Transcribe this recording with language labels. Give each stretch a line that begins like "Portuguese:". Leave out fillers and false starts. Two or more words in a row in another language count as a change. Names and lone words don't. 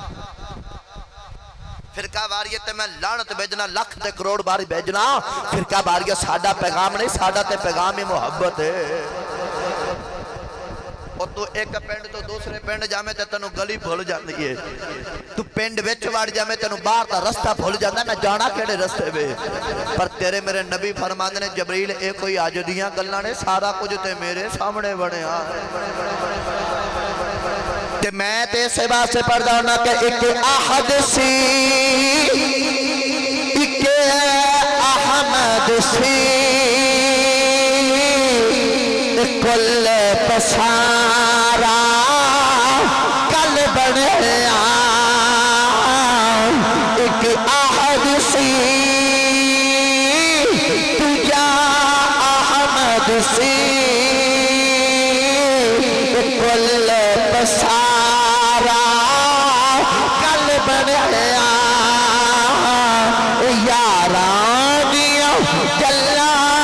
Punjabi: فرقہ واریت تے میں لعنت بھیجنا لکھ تے کروڑ باری بھیجنا فرقہ واریت ساڈا پیغام نہیں ساڈا تے پیغام ہی محبت ہے اور تو ایک پینڈ تو دوسرے پینڈ جامے تے تنو گلی بھول جاندی ہے تو پینڈ وچ وڑ جامے تنو باہر دا رستہ بھول جاندا نہ جانا کیڑے رستے وے پر تیرے میرے نبی فرماندے نے جبریل اے کوئی اج دیاں گلاں نے سارا کچھ تے میرے سامنے بنیا تے میں تے اس واسطے پڑھدا ہوں کہ ایک احد سی ایک احمد سی کل پسارا کل بنیا ایک احد سی تجا احمد سی کل پسارا کل بنیا یاراں دیاں گلاں